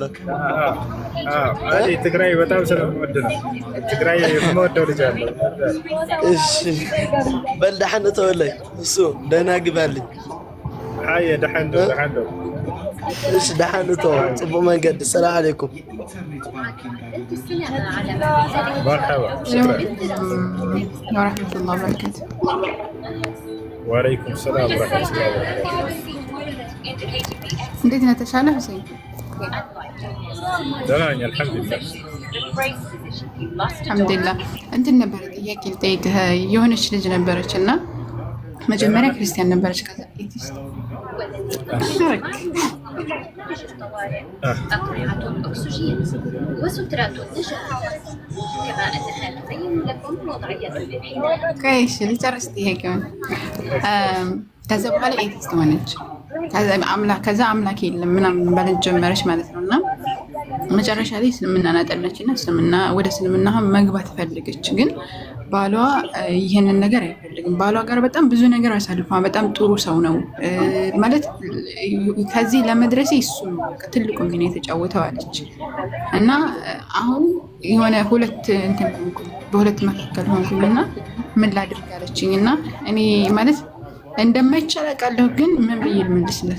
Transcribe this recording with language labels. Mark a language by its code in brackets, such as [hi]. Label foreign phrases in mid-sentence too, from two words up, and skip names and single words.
[am] አይ ትግራይ በጣም ስለምወድ ነው። ትግራይ የምወደው ልጅ አለ። እሺ በል ደህና ተወለይ። እሱ ደህና ግባልኝ። አይ ደህና እሺ ደህና ተው። ጽቡቅ መንገድ። [ar] سلام عليكم። مرحبا ورحمة الله وبركاته. وعليكم السلام ورحمة الله وبركاته. [am] እንዴት ነህ? ተሻለ ሁሴን? ደህና ነኝ አልሐምዱሊላህ። አልሐምዱሊላህ። እንትን ነበር ጥያቄ ልጠይቅህ። የሆነች ልጅ ነበረች እና መጀመሪያ ክርስቲያን ነበረች። ከዛ ኤቲስት [ar] أقنعة الأكسجين وسترات النجاة كما أنها تبين لكم وضعية الانحناء. [am] كويس ልጨርስ ጥያቄውን። ከዛ በኋላ ኤቲስት ሆነች። ከዛ አምላክ የለም ምናምን ማለት ጀመረች ማለት ነው እና መጨረሻ ላይ እስልምናን አጠናች እና ወደ እስልምና መግባት ፈለገች። ግን ባሏ ይሄንን ነገር አይፈልግም። ባሏ ጋር በጣም ብዙ ነገር አሳልፏ። በጣም ጥሩ ሰው ነው ማለት ከዚህ ለመድረሴ እሱ ትልቁ ሚና የተጫወተው አለች እና አሁን የሆነ በሁለት መካከል ሆንኩኝና ምን ላድርግ አለችኝ እና እኔ ማለት እንደማይቻል አውቃለሁ፣ ግን ምን ብዬ ልመልስለት?